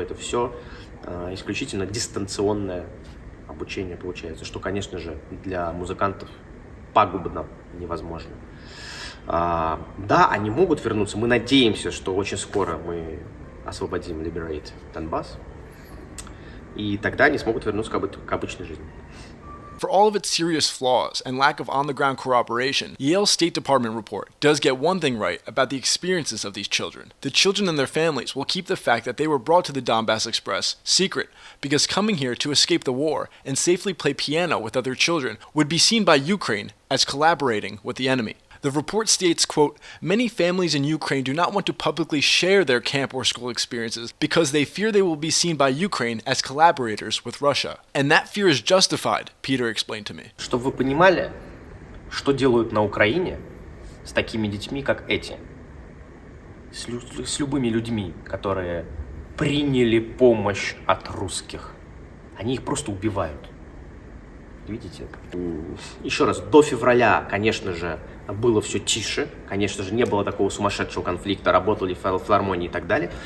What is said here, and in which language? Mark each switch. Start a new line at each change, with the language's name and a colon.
Russian: Это все исключительно дистанционное обучение получается, что, конечно же, для музыкантов пагубно невозможно. Да, они могут вернуться. Мы надеемся, что очень скоро мы освободим, liberate Донбасс, и тогда они смогут вернуться к обычной жизни.
English: For all of its serious flaws and lack of on-the-ground corroboration, Yale's State Department report does get one thing right about the experiences of these children. The children and their families will keep the fact that they were brought to the Donbass Express secret, because coming here to escape the war and safely play piano with other children would be seen by Ukraine as collaborating with the enemy. The report states, quote, many families in Ukraine do not want to publicly share their camp or school experiences because they fear they will be seen by Ukraine as collaborators with Russia. And that fear is justified, Peter explained to me.
Russian: Чтобы вы понимали, что делают на Украине с такими детьми, как эти. С любыми людьми, которые приняли помощь от русских. Они их просто убивают. Видите? Еще раз, до февраля, конечно же, было все тише, конечно же, не было такого сумасшедшего конфликта, работали филармонии и так далее.